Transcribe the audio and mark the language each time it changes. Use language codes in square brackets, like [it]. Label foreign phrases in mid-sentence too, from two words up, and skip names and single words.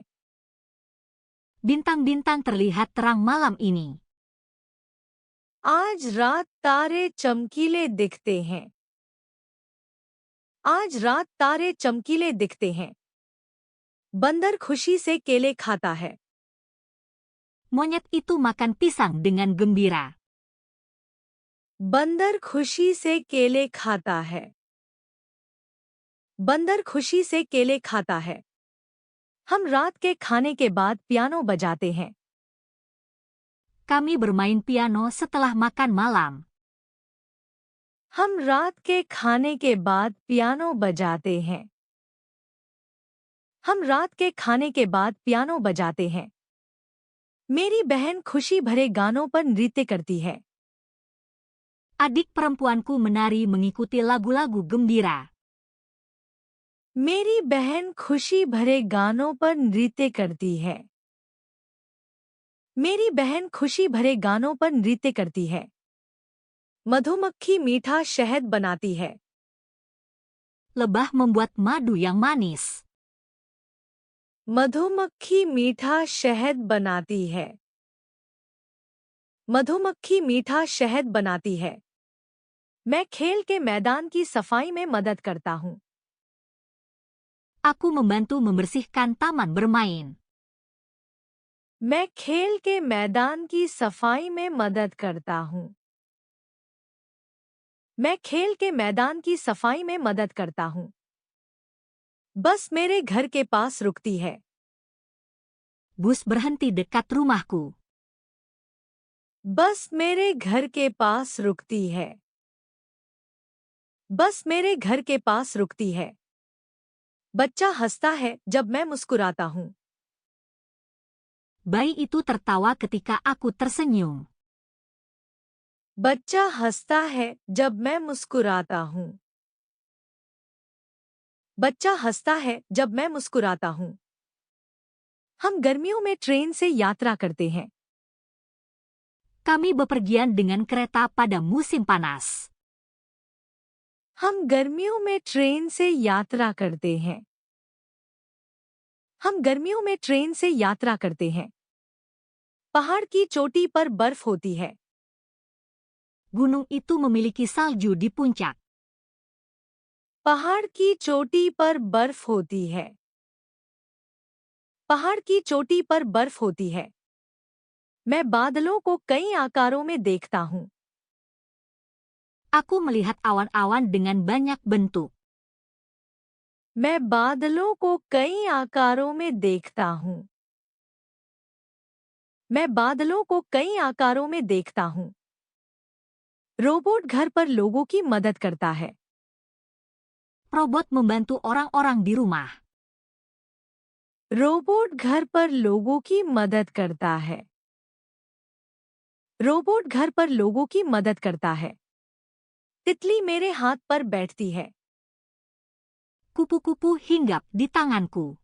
[id] Bintang-bintang terlihat terang malam ini. [hi] आज रात तारे चमकीले दिखते हैं. आज रात तारे चमकीले दिखते हैं. बंदर खुशी से केले खाता है. [id] Monyet itu makan pisang dengan gembira. [hi] बंदर खुशी से केले खाता है. बंदर खुशी से केले खाता है. हम रात के खाने के बाद पियानो बजाते हैं. [id] Kami bermain piano setelah makan malam. [hi] हम रात के खाने के बाद पियानो बजाते हैं. हम रात के खाने के बाद पियानो बजाते हैं. मेरी बहन खुशी भरे गानों पर नृत्य करती है. [id] Adik perempuanku menari mengikuti lagu-lagu gembira. [hi] मेरी बहन खुशी भरे गानों पर नृत्य करती है. मेरी बहन खुशी भरे गानों पर नृत्य करती है. मधुमक्खी मीठा शहद बनाती है. [id] Lebah membuat madu yang manis. [hi] मधुमक्खी मीठा शहद बनाती है. मधुमक्खी मीठा शहद बनाती है. मैं खेल के मैदान की सफाई में मदद करता हूँ. [id] Aku membantu membersihkan taman bermain. [hi] मैं खेल के मैदान की सफाई में मदद करता हूँ. मैं खेल के मैदान की सफाई में मदद करता हूँ. बस मेरे घर के पास रुकती है. [id] Bus berhenti dekat rumahku. [hi] बस मेरे घर के पास रुकती है. बस मेरे घर के पास रुकती है. बच्चा हंसता है जब मैं मुस्कुराता हूँ. [id] Bayi itu tertawa ketika aku tersenyum. [hi] बच्चा हंसता है जब मैं मुस्कुराता हूँ. बच्चा हंसता है जब मैं मुस्कुराता हूँ. हम गर्मियों में ट्रेन से यात्रा करते हैं. [id] Kami bepergian dengan kereta pada musim panas. [hi] हम गर्मियों में ट्रेन से यात्रा करते हैं. हम गर्मियों में ट्रेन से यात्रा करते हैं. पहाड़ की चोटी पर बर्फ होती है. [id] Gunung itu memiliki salju di puncak. [hi] पहाड़ की चोटी पर बर्फ होती है. पहाड़ की चोटी पर बर्फ होती है. मैं बादलों को कई आकारों में देखता हूँ. [id] Aku melihat awan-awan dengan banyak bentuk. [hi] मैं बादलों को कई आकारों में देखता हूँ. मैं बादलों को कई आकारों में देखता हूँ. रोबोट घर पर लोगों की मदद करता है. [id] Robot membantu orang-orang di rumah. [hi] रोबोट घर पर लोगों की मदद करता है. रोबोट घर पर लोगों की मदद करता है. तितली मेरे हाथ पर बैठती है. [id] Kupu-kupu hinggap di tanganku.